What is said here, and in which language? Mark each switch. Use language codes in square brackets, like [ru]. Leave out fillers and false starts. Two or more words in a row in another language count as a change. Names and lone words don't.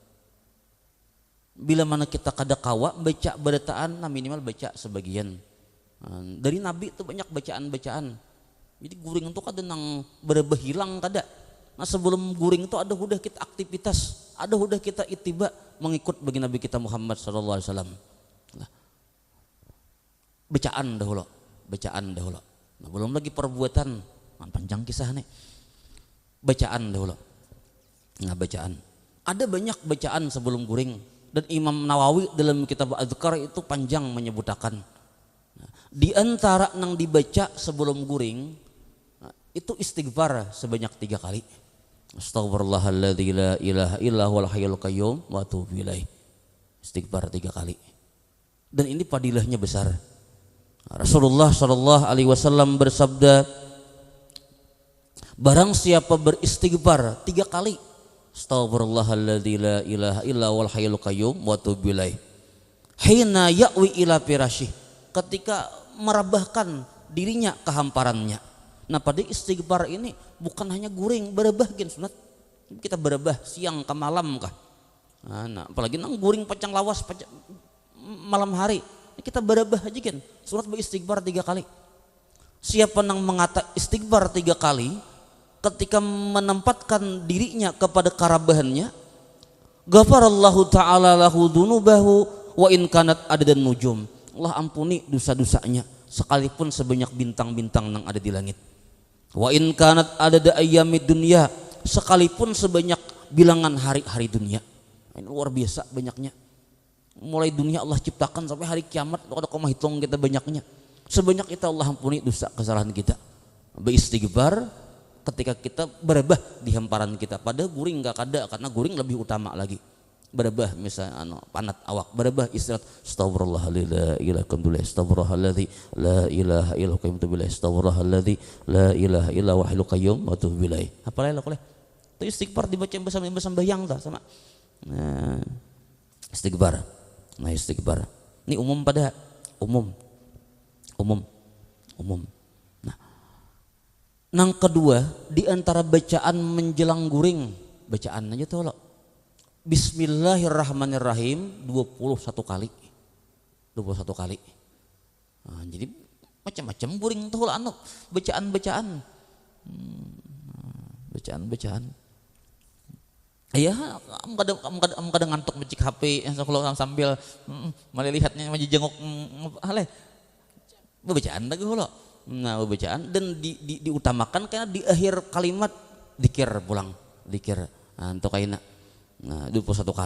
[bjn] Bila mana kita kada kawa baca badataan, nah minimal baca sebagian. Dari Nabi itu banyak bacaan-bacaan. Jadi guring itu kada nang berebah hilang kada. Nah sebelum guring itu ada udah kita aktivitas, ada udah kita itiba mengikut bagi Nabi kita Muhammad [ar] صلى الله عليه وسلم. [bjn] Bacaan dahulu, bacaan dahulu. Nah, belum lagi perbuatan, panjang kisah nih. Bacaan dahulu. Nah bacaan. Ada banyak bacaan sebelum guring dan Imam Nawawi dalam kitab Adzkar itu panjang menyebutakan. Nah, di antara nang dibaca sebelum guring itu istighfar sebanyak 3 kali. [ar] أستغفر الله العظيم لا إله إلا هو الحي القيوم وأتوب إليه. [bjn] Istighfar 3 kali. Dan ini padilahnya besar. Rasulullah [ar] صلى الله عليه وسلم [bjn] bersabda, barang siapa beristighfar 3 kali, [ar] أستغفر الله العظيم لا إله إلا هو الحي القيوم وأتوب إليه حين يأوي إلى فراشه, [bjn] ketika merabahkan dirinya ke hamparannya. Nah pada istighfar ini bukan hanya guring, berebah gin sunat. Kita berebah siang ke malam kah. Nah, apalagi nang guring pacang lawas malam hari. Kita berebah aja gin. Sunat beristighfar 3 kali. Siapa nang mengata istighfar 3 kali ketika menempatkan dirinya kepada karabahannya, [ar] غفر الله تعالى له ذنوبه وإن كانت عدد النجوم. [bjn] Allah ampuni dosa-dosanya sekalipun sebanyak bintang-bintang yang ada di langit. [ar] وإن كانت عدد أيام الدنيا, [bjn] sekalipun sebanyak bilangan hari-hari dunia. Ini luar biasa banyaknya. Mulai dunia Allah ciptakan sampai hari kiamat ada koma hitung kita banyaknya. Sebanyak itu Allah ampuni dosa kesalahan kita. Beristighfar ketika kita berebah di hamparan kita. Pada guring enggak kada, karena guring lebih utama lagi. Berebah misalnya panat awak, berebah istirahat, [ar] أستغفر الله العظيم لا إله إلا الله أستغفر الله العظيم لا إله إلا الله أستغفر الله العظيم لا إله إلا الله والحي القيوم وأتوب إليه. [bjn] Apalagi lah itu istighfar dibaca bersama sembahyang dah sama. Nah, istighfar. Nah, istighfar. Ini umum pada umum. Nah, nang kedua di antara bacaan menjelang guring, bacaan aja tuh lo. Bismillahirrahmanirrahim 21 kali. 21 kali. Nah, jadi macam-macam guring tuh anu bacaan-bacaan. Bacaan-bacaan. Iya, kamu kadang ngantuk mencik HP kalau sambil malah lihatnya maju jenguk haleh. Bacaan lagi lo. Nah, bacaan dan diutamakan karena di akhir kalimat zikir pulang, zikir. Nah, untuk kaina. Nah, 21 kali.